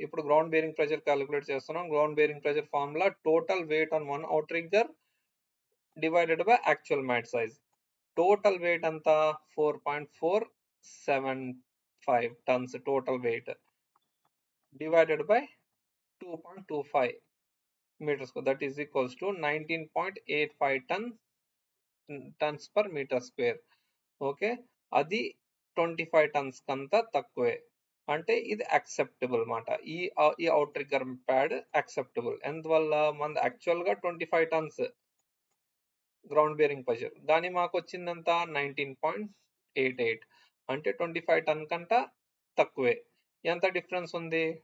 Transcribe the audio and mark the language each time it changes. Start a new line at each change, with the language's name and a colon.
Telugu: ఇప్పుడు
English: Ground bearing pressure calculate చేస్తున్నాం. Ground bearing pressure formula total weight on one outrigger divided by actual mat size. Total weight అంతా 4.475 tons total weight divided by 2.25 meters square, that is equals to 19.85 tons per meter square.
Telugu: Okay, అది 25 turns కంతా తక్కువే, అంటే ఇది acceptable మాట. ఈ out rigger pad acceptable. ఎందువల్ల? మన యాక్చువల్ గా 25 టన్స్ గ్రౌండ్ బేరింగ్ ప్రెషర్, కానీ మాకు వచ్చిందంతా 19.88, అంటే 25 టన్ కంట తక్కువే. ఎంత డిఫరెన్స్ ఉంది?